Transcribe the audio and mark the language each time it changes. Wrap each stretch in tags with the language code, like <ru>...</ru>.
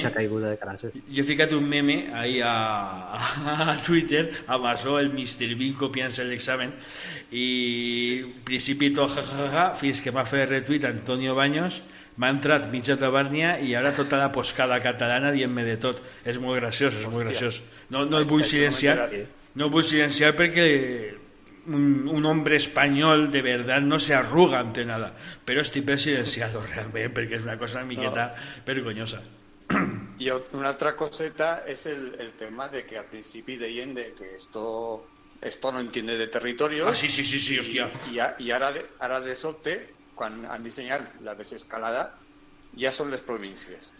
<ca>Jo he ficat un meme ahí a Twitter, amb això, el Mr. Bean copiant-se l'examen, i principito jajaja, fins que m'ha fet retweet Antonio Baños, m'ha entrat mitja tabàrnia i ara tota la poscada catalana dient-me de tot. És molt graciós, és molt graciós. No el vull silenciar perquè</ca> <es>un hombre español de verdad no se arruga ante nada, pero estoy silenciado realmente porque es una cosa</es> <ca>una miqueta vergonyosa.</ca> <es>Y</es> <ca>una altra coseta</ca> <es>es el tema de que</es> <ca>al principi deien</ca> <es>de que esto no entiende de territorios.</es> <ca>Sí, hostia.</ca> <es>Y ahora</es> <ca>de sobte, quan han dissenyat la desescalada, ja són les províncies.</ca>